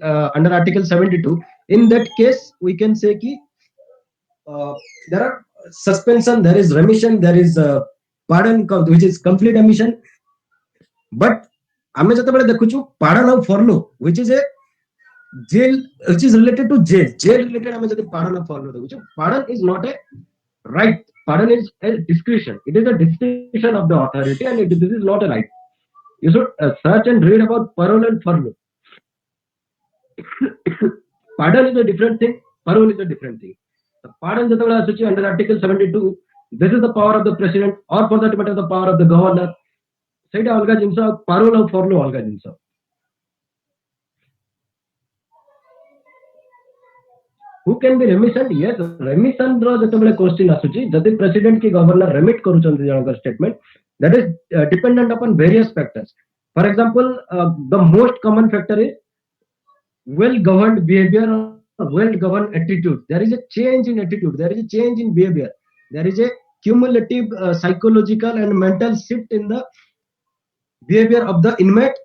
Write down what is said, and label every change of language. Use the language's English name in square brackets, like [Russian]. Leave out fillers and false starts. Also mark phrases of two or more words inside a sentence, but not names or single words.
[English] under article 72, in that case we can say ki there are suspension, there is remission, there is pardon which is complete remission, but [Odia] ଆମେ ଯେତେବେଳେ ଦେଖୁଛୁ [English] pardon of furlough which is a jail, which is related to jail related [Odia] ଆମେ ଯଦି [English] pardon of furlough ଦେଖୁଛୁ, pardon is not a right, pardon is a discretion, it is a discretion of the authority, and this is not a right. You should search and read about parole and furlough. Pardon is a different thing, parole is a different thing. The pardon [Odia] ଯେତେବେଳେ ଆସୁଛି [English] under article 72, this is the power of the president or for that matter the power of the governor, [Odia] ସେଇଟା ଅଲଗା ଜିନିଷ, parole ଆଉ furlough ଅଲଗା ଜିନିଷ. [English] Who can be remission? Yes, remission [Odia] ର ଯେତେବେଳେ [English] question [Odia] ଆସୁଛି, ଯଦି [English] president କି governor remit [Odia] କରୁଛନ୍ତି ଜଣଙ୍କର [English] statement, that is dependent upon various factors. For example, the most common factor is well governed behavior or well governed attitude. There is a change in attitude, there is a change in behavior, there is a cumulative psychological and mental shift in the behavior of the inmate.